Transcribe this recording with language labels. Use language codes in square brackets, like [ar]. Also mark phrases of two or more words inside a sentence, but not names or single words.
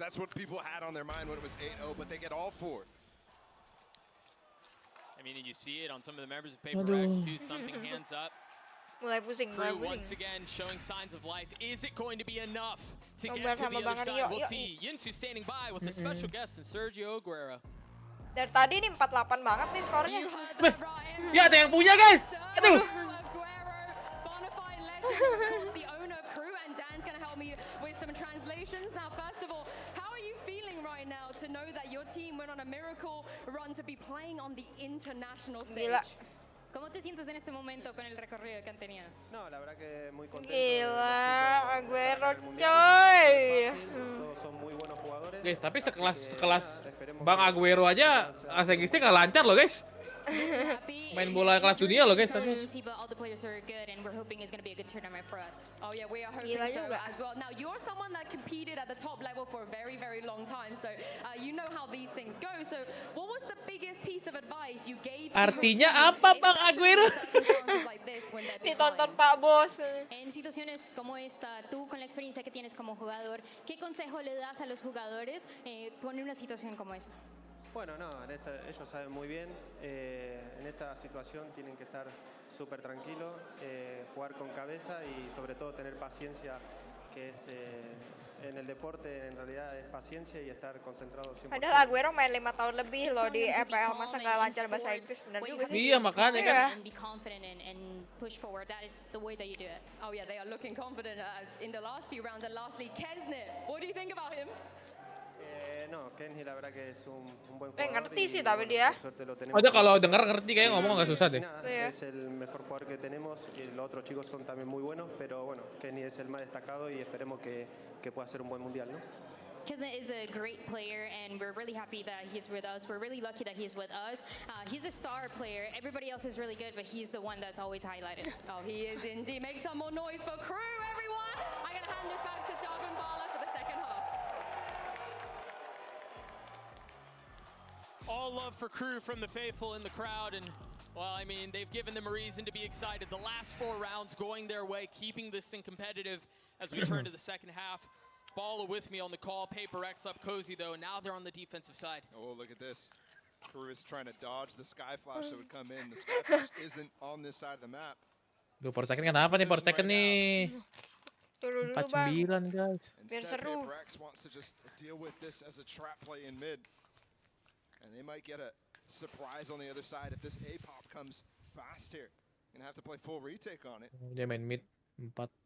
[en] That's what people had on their mind when it was 8-0, but they get all 4. I mean, you see it on some of the members of Paper X too. Something hands up. [id] Mulai pusing, mulai [en] Crew [id] pusing. [en] once again showing signs of life. Is it going to be enough to [id] Nomor [en] get to [id] sama [en] the other [id] Bang Ari, [en] side? [id] yuk, [en] We'll [id] yuk. [en] see. Yinsu standing by with a special guest and Sergio Aguero. [id] Dari tadi nih 4-8 banget nih skornya. Ya ada yang punya guys. Aduh. [en] The owner, Crew, and Dan's going to help me with some translations. Now, first of all, how are you feeling right now to know that your team went on a miracle run to be playing on the international stage? [id] Gila. [es] ¿Cómo te sientes en este momento con el recorrido que han tenido? No, la verdad que muy contento. [id] Gila, Aguero coy. [es] Todos son muy buenos jugadores. [id] Guys, tapi sekelas Bang Aguero aja Asegisnya nggak lancar loh guys. Main bola kelas dunia loh guys. [en] But all the players are good and we're hoping it's going to be a good tournament for us. Oh yeah, we are hoping so as well. Now, you're someone that competed at the top level for a very, very long time, so you know how these things go. So what was the biggest piece of advice you gave to [id] Artinya apa Bang Aguero? Ditonton Pak Bos. [es] En situaciones como esta, tú con la experiencia que tienes como jugador, ¿qué consejo le das a los jugadores poner una situación como esta? Bueno, no, ellos saben muy bien, en esta situación tienen que estar súper tranquilos, jugar con cabeza y sobre todo tener paciencia, que es en el deporte en realidad es paciencia y estar concentrado 100%. [id] Padahal Aguero main 5 tahun lebih loh di EPL, masa nggak lancar bahasa Inggris, bener juga sih. Iya makanya kan. [en] Be confident and push forward. That is the way that you do it. Oh yeah, they are looking confident in the last few rounds. And lastly, Kesnet, what do you think about him? [es] No, Kenny la verdad que es un buen jugador. [id] Ngerti sih tapi dia. Ada kalau denger ngerti kayak ngomong nggak susah deh. [es] Es el mejor jugador que tenemos y los otros chicos son también muy buenos, pero bueno, Kenny es el más destacado y esperemos que pueda hacer un buen mundial, ¿no? [en] Kesnet is a great player, and we're really happy that he's with us. We're really lucky that he's with us. He's the star player. Everybody else is really good, but he's the one that's always highlighted. Oh, he is indeed. Make some more noise for Crew, everyone. I'm going to hand this back to Doug and Bala for the second half. All love for Crew from the faithful in the crowd, and well, I mean, they've given them a reason to be excited. The last 4 rounds going their way, keeping this thing competitive as we turn to the second half. Balla with me on the call. Paper X up cozy though. Now they're on the defensive side. Oh, look at this. Crew is trying to dodge the Sky Flash that would come in. The Sky Flash isn't on this side of the map. [id] Duh, [en] for second [id] kenapa nih? [en] For second [id] nih. 49 guys. [en] Instead, Paper X wants to just deal with this as a trap play in mid. And they might get a surprise on the other side if this A-pop comes fast here. Gonna have to play full retake on it. [id] Dia main mid 4.